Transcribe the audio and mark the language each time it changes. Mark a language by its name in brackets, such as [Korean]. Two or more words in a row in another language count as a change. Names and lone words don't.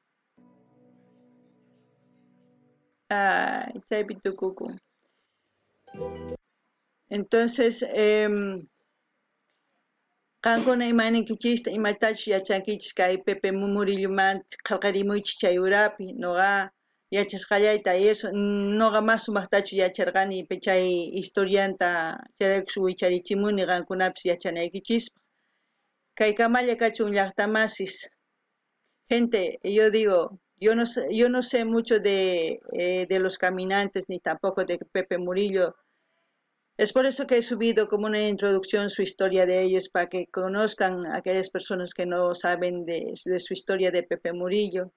[Quechua] chaypi tukukun entonces qankuna imaninkichista imatachus yachankichis kay Pepe Murillomanta qallqarimuychis chay urapi noqa yachasqallayta eso noqa mas sumaqtachu yacharqani chay historianta chayraykus wicharichimuni qankunapis yachanaykichispa kay kamalla kachun llaqtamasis [Spanish] gente yo digo yo no sé mucho de los caminantes ni tampoco de Pepe Murillo. Es por eso que he subido como una introducción su historia de ellos para que conozcan a aquellas personas que no saben de su historia de Pepe Murillo.